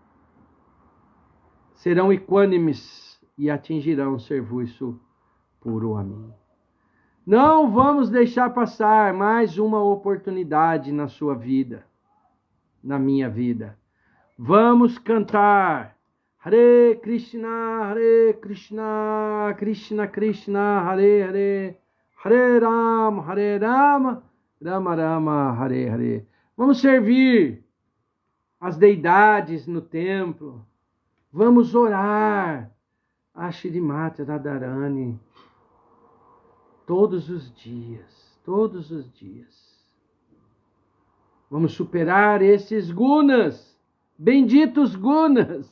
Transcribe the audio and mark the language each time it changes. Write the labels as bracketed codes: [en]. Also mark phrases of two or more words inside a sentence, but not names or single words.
[pt] Serão equânimes e atingirão serviço puro a mim. Não vamos deixar passar mais uma oportunidade na sua vida, na minha vida. Vamos cantar Hare Krishna, Krishna Krishna, Hare Hare, Hare Rama, Rama Rama, Hare Hare. Vamos servir as deidades no templo. Vamos orar a Shrimati Radharani todos os dias, todos os dias. Vamos superar esses gunas, benditos gunas.